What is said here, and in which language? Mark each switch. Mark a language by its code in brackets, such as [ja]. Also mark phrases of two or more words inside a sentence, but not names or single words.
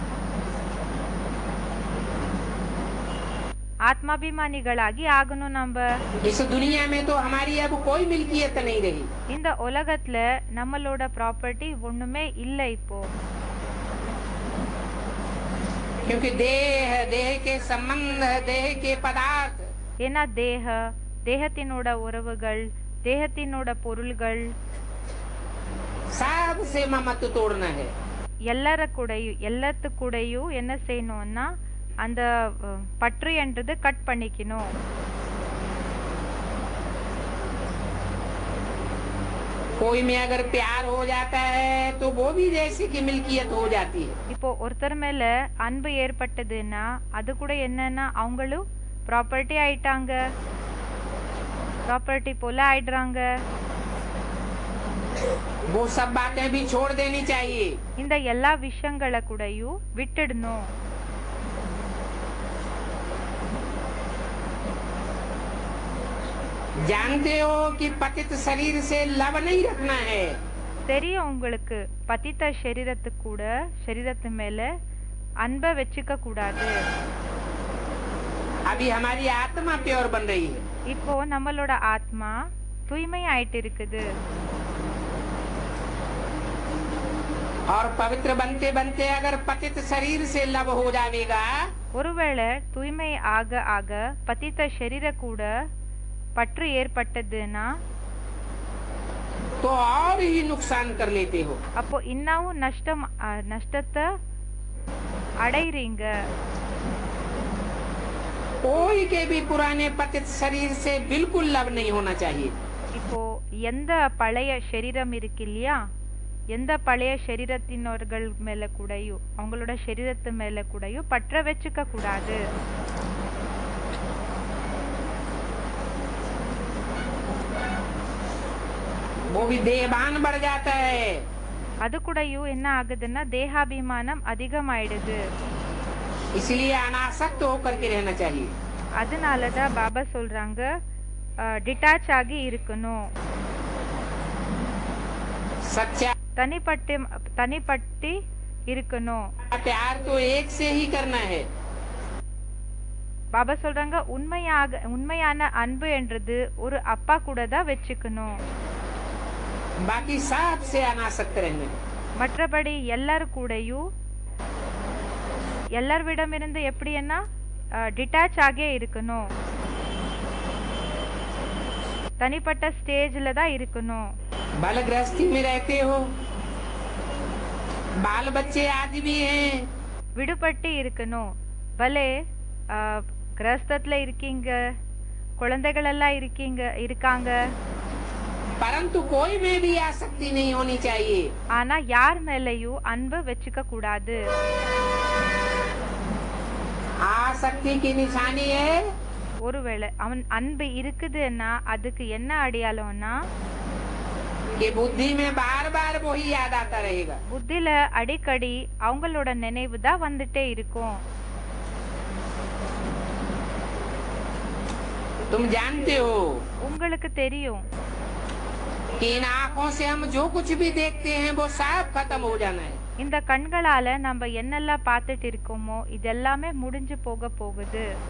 [ta] ஆத்மாபிமானிகளாகி ஆகணும் நம்ம. [hi] इस दुनिया में तो हमारी अब कोई मिल्कियत नहीं रही। [ta] இந்த உலகத்துல நம்மளோட ப்ராப்பர்ட்டி ஒண்ணுமே இல்ல இப்போ. [hi] क्योंकि देह के संबंध देह के पदार्थ [ta] ஏன்னா தேகத்தினோட உறவுகள், தேகத்தினோட பொருள்கள் [hi] सब से ममत्व तोड़ना है। [ta] எல்லாத்துக்கூடையும் என்ன செய்யணும்னா அந்த பற்று என்றது கட் பண்ணிக்கணும். [hi] कोई में अगर प्यार हो जाता है तो वो भी जैसे की मिल्कियत हो जाती है। [ta] இப்போ ஒருத்தர் மேல அன்பு ஏற்பட்டதுன்னா அது கூட என்னன்னா அவங்களும் ப்ராப்பர்ட்டி ஆயிட்டாங்க, ப்ராப்பர்ட்டி போல ஆயிடுறாங்க. [hi] वो सब बातें भी छोड़ देनी चाहिए। [ta] இந்த எல்லா விஷயங்கள கூடயும் விட்டுடணும். [hi] जानते हो कि पतित शरीर से लव नहीं रखना है। [ta] தெரியும் உங்களுக்கு, பதித்த சரீரத்து மேல அன்பை வச்சுக்க கூடாது. [hi] अभी हमारी आत्मा प्योर बन रही है। [ta] இப்போ நம்மளோட ஆத்மா தூய்மை ஆயிட்டு இருக்குது. [hi] और पवित्र बनते बनते अगर पतित शरीर से लव हो जाएगा, [ta] ஒருவேளை தூய்மை ஆக ஆக பதித்த சரீர கூட பற்று ஏற்பட்டதுன்னா [hi] तो और ही नुकसान कर लेते हो। [ta] அப்போ இன்னும் நஷ்டத்தை அடைறீங்க. [hi] कोई के भी पुराने पतित शरीर से बिल्कुल लव नहीं होना चाहिए। [ta] இப்போ எந்த பழைய சரீரம் இருக்கு இல்லையா, எந்த பழைய சரீரத்தினர்கள் மேல கூடயும் அவங்களோட சரீரத்து மேல கூடயும் பற்ற வச்சுக்க கூடாது. [hi] वो भी देहभान बढ़ जाता है। [ta] அது கூடயும் என்ன ஆகுதுன்னா தேகாபிமானம் அதிகமாயிடுது. [hi] इसलिए अनासक्त होकर के रहना चाहिए। [ta] அதனாலதான் பாபா சொல்றாங்க டிட்டாச் ஆகி இருக்கணும். [hi] सच्चा [ta] தனிப்பட்டு இருக்கணும். [hi] प्यार तो एक से ही करना है। [ta] பாபா சொல்றாங்க உண்மையான அன்பு என்றது ஒரு அப்பா கூட தான் வச்சுக்கணும். [hi] बाकी सब से अनासक्त रहना। [ta] மற்றபடி எல்லாரும் கூடயும் எல்லார்விடமிருந்து எப்படின்னா டிட்டாச் ஆகே இருக்கணும். தனிப்பட்ட ஸ்டேஜ்ல தான் இருக்கணும். [hi] बाल गृहस्थी में रहते हो, बाल बच्चे आदि भी हैं। [ta] விடுபட்டு இருக்கணும். பலே கிரஸ்தத்துல இருக்கீங்க, குழந்தைகள் எல்லாம் இருக்காங்க. [hi] परंतु कोई में भी आसक्ति नहीं होनी चाहिए। [ta] ஆனா யார் மேலயும் அன்பு வச்சுக்க கூடாது. [hi] आसक्ति की निशानी है, [ta] ஒருவேளை அவன் அன்பு இருக்குதுன்னா அதுக்கு என்ன அடையாளம்னா [hi] कि बुद्धि में बार बार वही याद आता रहेगा। [ta] புத்தில அடிக்கடி அவங்களோட நினைவு தான் வந்துட்டே இருக்கும். [hi] तुम जानते हो [ta] உங்களுக்கு தெரியும் [hi] कि इन आँखों से हम जो कुछ भी देखते हैं वो सब खत्म हो जाना है। [ta] இந்த கண்களால நம்ம என்னெல்லாம் பார்த்துட்டு இருக்கோமோ இதெல்லாமே முடிஞ்சு போக போகுது.